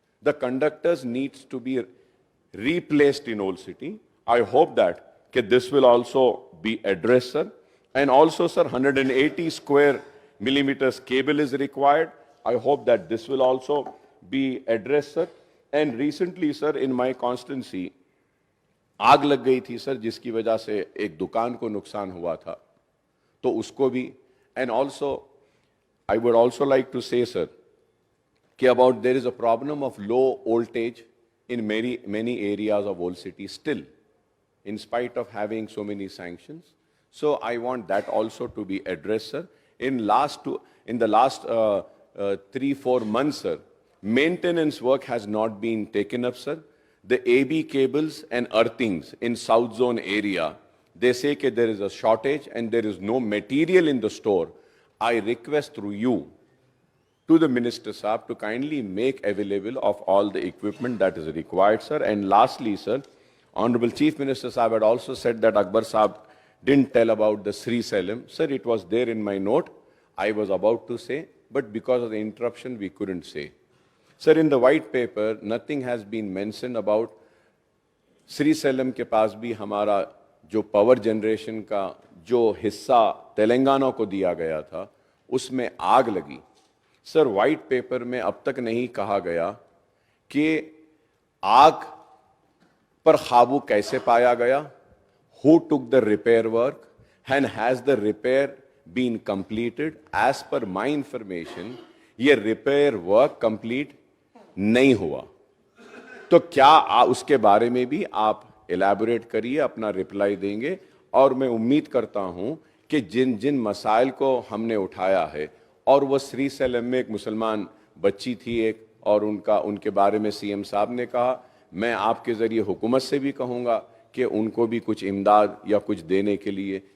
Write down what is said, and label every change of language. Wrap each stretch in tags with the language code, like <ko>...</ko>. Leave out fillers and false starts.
<en>The conductors needs to be replaced in Old City. I hope that this will also be addressed, sir. And also, sir, 180 square millimeters cable is required. I hope that this will also be addressed, sir. And recently, sir, in my constituency,</en> <hi>आग लग गई थी sir, जिसकी वजह से एक दुकान को नुकसान हुआ था, तो उसको भी.</hi> <en>And also, I would also like to say, sir, कि about there is a problem of low voltage in many areas of Old City still, in spite of having so many sanctions. So I want that also to be addressed, sir. In the last 3-4 months, sir, maintenance work has not been taken up, sir. The AB cables and earthings in South Zone area, they say that there is a shortage and there is no material in the store. I request through you to the Minister Saab to kindly make available of all the equipment that is required, sir. And lastly, sir, Honorable Chief Minister Saab had also said that Akbar Saab didn't tell about the Sri Salem. Sir, it was there in my note. I was about to say, but because of the interruption, we couldn't say. Sir, in the white paper, nothing has been mentioned about Sri Salem</en> <hi>के पास भी हमारा जो power generation का जो हिस्सा तेलंगाना को दिया गया था, उसमें आग लगी. सर, व्हाइट पेपर में अब तक नहीं कहा गया कि आग पर काबू कैसे पाया गया,</hi> <en>who took the repair work and has the repair been completed. As per my information,</en> <hi>ये</hi> <en>repair work complete</en> <hi>नहीं हुआ. तो क्या उसके बारे में भी आप एलैबोरेट करिए, अपना रिप्लाई देंगे. और मैं उम्मीद करता हूं कि जिन जिन मसाइल को हमने उठाया है, और वो श्री सैलम में एक मुसलमान बच्ची थी एक, और उनके बारे में सीएम साहब ने कहा, मैं आपके ज़रिए हुकूमत से भी कहूँगा कि उनको भी कुछ इमदाद या कुछ देने के लिए.</hi>